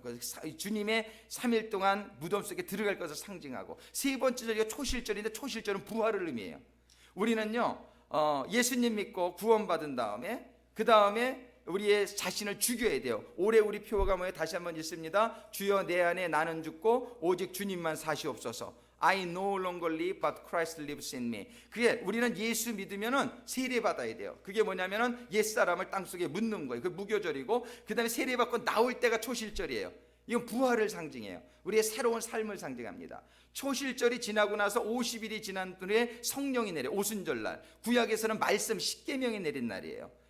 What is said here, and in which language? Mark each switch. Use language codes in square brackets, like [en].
[ko] 그래서 주님의 3일 동안 무덤 속에 들어갈 것을 상징하고, 세 번째 절기가 초실절인데 초실절은 부활을 의미해요. 우리는요 예수님 믿고 구원받은 다음에 그 다음에 우리의 자신을 죽여야 돼요. 올해 우리 표어가 뭐예요? 다시 한번 읽습니다. 주여 내 안에 나는 죽고 오직 주님만 사시옵소서. [en] I no longer live but Christ lives in me. [ko] 그게 우리는 예수 믿으면은 세례 받아야 돼요. 그게 뭐냐면은 옛사람을 땅속에 묻는 거예요. 그 무교절이고 그 다음에 세례 받고 나올 때가 초실절이에요. 이건 부활을 상징해요. 우리의 새로운 삶을 상징합니다. 초실절이 지나고 나서 50일이 지난 후에 성령이 내려 오순절날, 구약에서는 말씀 십계명이 내린 날이에요.